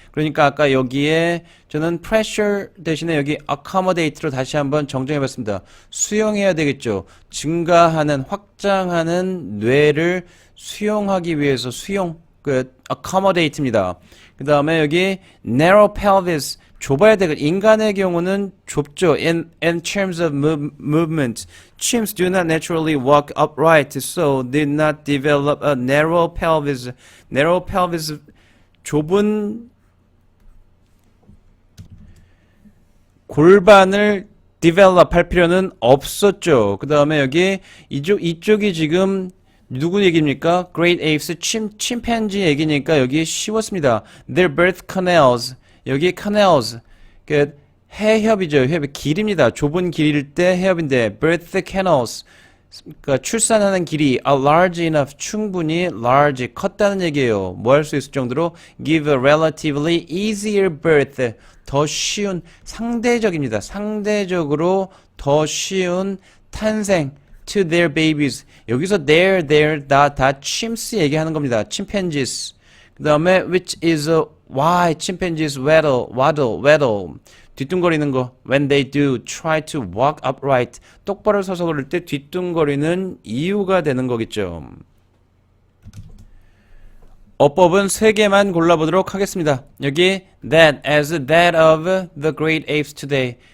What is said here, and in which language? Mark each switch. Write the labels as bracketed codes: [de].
[ko] 그러니까 아까 여기에 저는 pressure 대신에 여기 accommodate로 다시 한번 정정해 봤습니다. 수용해야 되겠죠. 증가하는, 확장하는 뇌를 수용하기 위해서 수용, accommodate입니다. 그 다음에 여기 narrow pelvis, 좁아야 되겠죠. 인간의 경우는 좁죠. [en] In terms of movement, chimps do not naturally walk upright, so did not develop a narrow pelvis. [ko] Narrow pelvis, 좁은 골반을 develop 할 필요는 없었죠. 그 다음에 여기 이쪽이 지금 누구 얘기입니까? Great Apes, 침팬지 얘기니까 여기 쉬웠습니다. Their birth canals, 여기 canals, 그 해협이죠. 해협, 길입니다. 좁은 길일 때 해협인데 birth canals, 그러니까 출산하는 길이 are large enough, 충분히 large, 컸다는 얘기예요. 뭐 할 수 있을 정도로 give a relatively easier birth, 더 쉬운, 상대적입니다. 상대적으로 더 쉬운 탄생 to their babies. 여기서 their 다 chimps 얘기하는 겁니다. [en] chimpanzees. 그 다음에 which is why chimpanzees waddle 뒤뚱거리는 거. when they do try to walk upright, 똑바로 서서 걸을 때 뒤뚱거리는 이유가 되는 거겠죠. [ko] 어법은 3개만 골라보도록 하겠습니다. [en] 여기 that as that of the great apes today.